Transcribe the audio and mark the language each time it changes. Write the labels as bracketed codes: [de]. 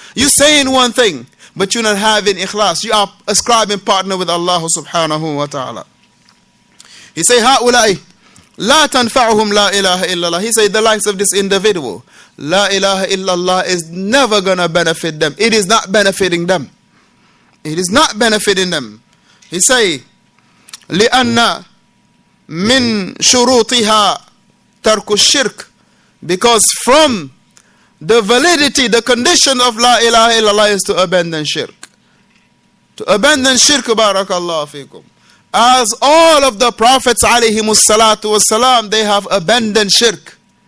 [en] You saying one thing, but you're not having ikhlas. You are ascribing partner with Allah subhanahu wa ta'ala. He say, [ar] هؤلاء لا تنفعهم لا إله إلا الله. [en] He say, the likes of this individual, la ilaha illallah is never gonna benefit them. It is not benefiting them. It is not benefiting them. He say, [ar] لأن من شروطها ترك الشرك. [en] Because from the validity, the condition of la ilaha illallah is to abandon shirk. To abandon shirk, barakallahu fikum. As all of the prophets alayhimus salatu wassalam, they have abandoned shirk.